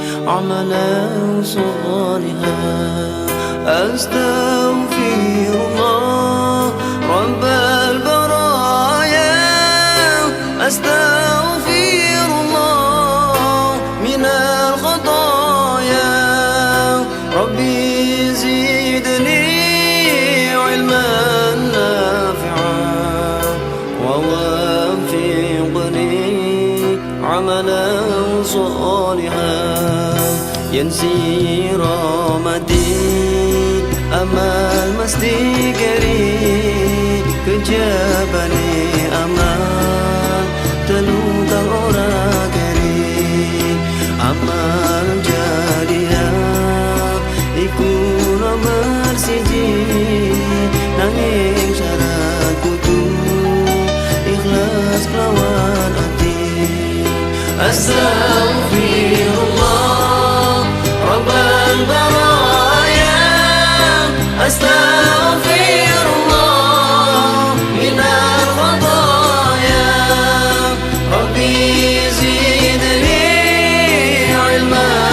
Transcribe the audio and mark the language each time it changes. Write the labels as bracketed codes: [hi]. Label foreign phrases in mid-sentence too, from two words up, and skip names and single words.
[ar] عملا صالحا أستغفر الله رب البرايا أستغفر الله من الخطايا ربي زدني علما نافعا ووفقني عملا صالحا ينسي رحمتي [jv] amal mesti keri kejabane amal telutang ora keri amal jadiya iku nomor siji nanging syarat kudu ikhlas kelawan hati [ar] أستغفر الله رب البرايا أستغفر الله من الخطايا ربي زدني علما